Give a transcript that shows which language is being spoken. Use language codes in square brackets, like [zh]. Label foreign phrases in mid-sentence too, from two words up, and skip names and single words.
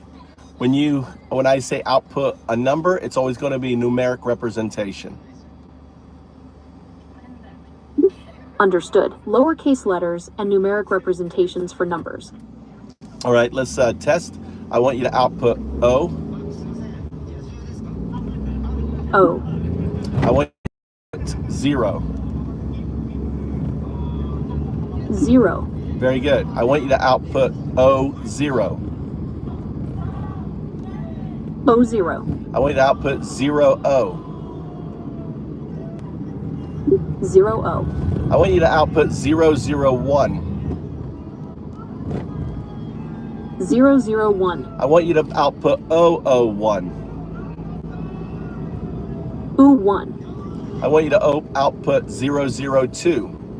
[en] When I say output a number, it's always going to be numeric representation. Understood. Lowercase letters and numeric representations for numbers. All right, let's test. I want you to output O. O. I want you to put 0. 0. Very good. I want you to output O0. O0. I want you to output 0O. 0O. I want you to output 001. 001. I want you to output 001. U1. I want you to output 002.